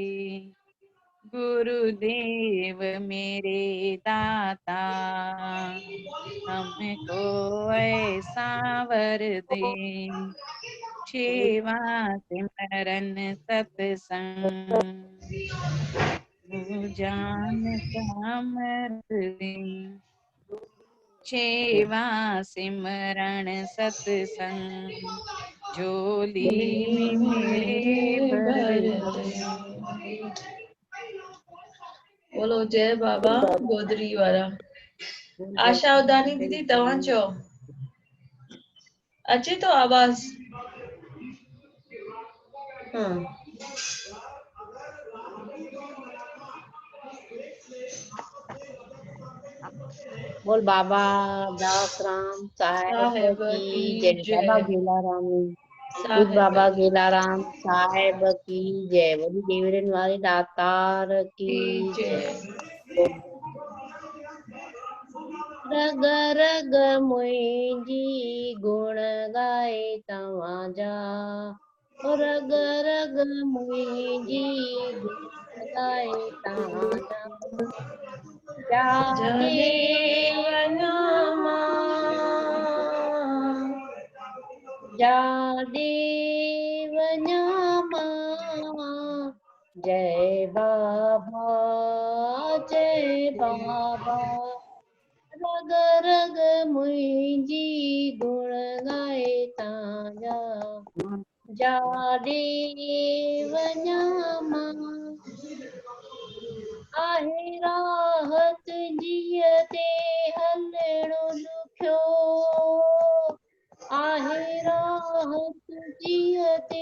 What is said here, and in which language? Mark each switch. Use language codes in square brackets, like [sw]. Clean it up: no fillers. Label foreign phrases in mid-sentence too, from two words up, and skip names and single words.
[hi] गुरुदेव मेरे दाता हमको ऐसा वर दे, सेवा सिमरन सत्संग जान समर्थ दे, सेवा सिमरण सत्संग झोली में मेरे भर दे। बोलो जय बाबा गोदरी वारा। [sd] आशा उदानी दीदी तव्हां चओ, अचे तो आवाज़? [hi] बोल बाबा दास राम साहेब की जय, बाबा गेलाराम खुद बाबा गेलाराम साहेब की जय, [sd] वॾी देवरनि वारे दातार की जय। रग रग मुंहिंजी गुण गाए तव्हांजा, रग रग मुंहिंजी गुण गाए तव्हांजा, जा देव नामा जा देव नामा, जय बाबा जय बाबा, रग रग मुंहिंजी गुण गाए तव्हांजा, जा देव नामा। आहे राहत जीअ ते हलणो ॾुखियो, आहे राहत जीअ ते